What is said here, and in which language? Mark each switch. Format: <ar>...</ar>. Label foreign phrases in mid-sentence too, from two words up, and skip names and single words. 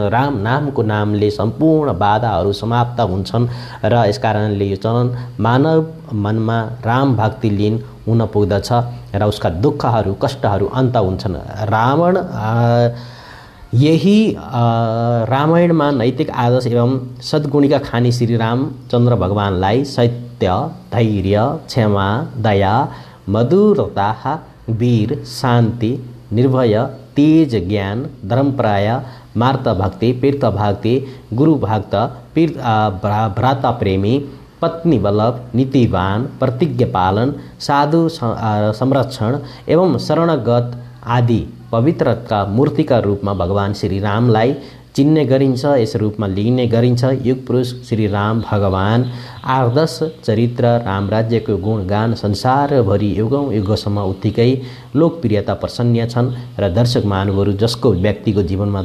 <ne>राम नामको नामले सम्पूर्ण बाधाहरू समाप्त हुन्छन् र यसकारणले यो चलन मानव मनमा राम भक्ति लीन हुन पुग्दछ र उसका दुःखहरू कष्टहरू अन्त हुन्छन्। यही रामायणमा नैतिक आदर्श एवं सद्गुणीका खानी श्री रामचन्द्र भगवानलाई सत्य, धैर्य, क्षमा, दया, मधुरता, वीर, शान्ति, निर्भय, तेज, ज्ञान, धर्मप्राय, मार्त भक्ति, तीर्थ भक्ति, गुरु भक्त, भ्राता प्रेमी, पत्नी वल्लभ, नीतिवान, प्रतिज्ञा पालन, साधु संरक्षण एवं शरणगत आदि पवित्रका मूर्तिका रूपमा भगवान श्री रामलाई चिन्ने गरिन्छ। यस रूपमा लिने गरिन्छ। युग पुरुष श्री राम भगवान आदर्श चरित्र रामराज्यको गुणगान संसारभरि युगौं युगसम्म उत्तिकै लोकप्रियता प्रसन्न छन् र दर्शक महानुभावहरू, जसको व्यक्तिको जीवनमा</ne>